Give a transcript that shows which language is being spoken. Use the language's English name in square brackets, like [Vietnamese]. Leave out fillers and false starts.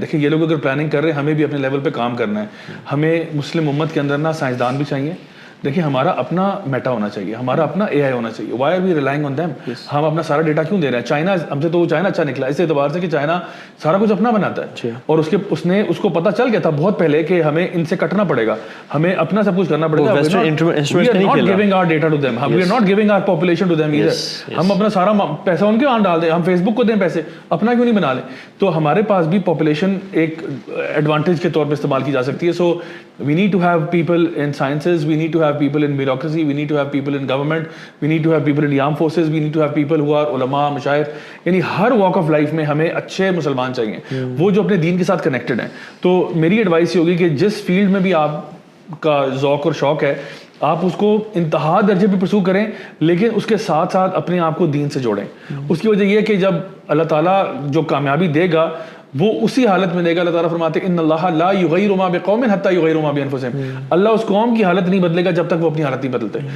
[Urdu] دیکھیں یہ لوگ اگر پلاننگ کر رہے ہیں, ہمیں بھی اپنے لیول پہ کام کرنا ہے. ہمیں مسلم امت کے اندر نا سائنسدان بھی چاہیے, دیکھیے ہمارا اپنا میٹا ہونا چاہیے, ہمارا اپنا اے آئی ہونا چاہیے. [English] Why are we relying on them? [Urdu] ہم اپنا سارا ڈیٹا کیوں دے رہے ہیں؟ چائنا ہم سے تو چائنا اچھا نکلا اس اعتبار سے کہ چائنا سارا کچھ اپنا بناتا ہے, اور اس کو پتا چل گیا تھا بہت پہلے کہ ہمیں ان سے کٹنا پڑے گا, ہمیں اپنا سب کچھ کرنا پڑے گا. [English] We are not giving our data to them, we are not giving our population to them either. [Urdu] ہم اپنا سارا پیسہ ان کے وہاں ڈال دیں, ہم فیس بک کو دیں پیسے, اپنا کیوں نہیں بنا لیں؟ تو ہمارے پاس بھی پاپولیشن ایک ایڈوانٹیج کے طور پہ استعمال کی جا سکتی ہے. [English] so we need to have people in sciences, we need to have people in bureaucracy, we need to have people in government, we need to have people in the armed forces, we need to have people who are [Urdu] علماء, مشائخ, یعنی ہر walk of life میں ہمیں اچھے مسلمان چاہیے وہ جو اپنے دین کے ساتھ کنیکٹڈ ہیں. تو میری ایڈوائس یہ ہوگی کہ جس فیلڈ میں بھی آپ کا ذوق اور شوق ہے آپ اس کو انتہا درجے پہ پرسو کریں, لیکن اس کے ساتھ ساتھ اپنے آپ کو دین سے جوڑیں. اس کی وجہ یہ ہے کہ جب اللہ تعالیٰ جو کامیابی دے گا وہ اسی حالت میں دے گا. اللہ تعالیٰ فرماتے ہیں [Arabic] ان اللہ لا یغیر ما بقوم حتی یغیروا ما بانفسہم, [Urdu] اللہ اس قوم کی حالت نہیں بدلے گا جب تک وہ اپنی حالت نہیں بدلتے.